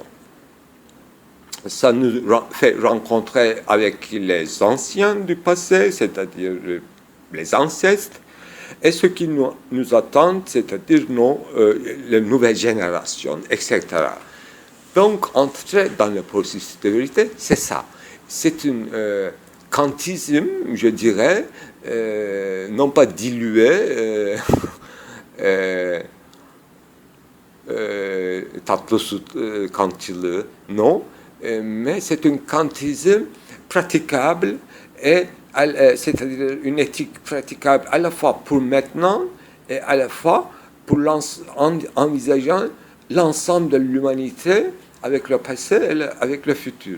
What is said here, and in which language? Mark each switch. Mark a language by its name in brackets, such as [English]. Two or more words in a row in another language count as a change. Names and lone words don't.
[French] Ça nous fait rencontrer avec les anciens du passé, c'est-à-dire les ancêtres, et ce qui nous attend, c'est-à-dire les nouvelles générations, etc. Donc, entrer dans le processus de vérité, c'est ça. C'est un kantisme, je dirais, non pas dilué, [Turkish] tatlı su kantçılığı, [French] non, mais c'est un kantisme praticable et c'est-à-dire une éthique praticable à la fois pour maintenant et à la fois pour envisageant l'ensemble de l'humanité avec le passé et avec le futur.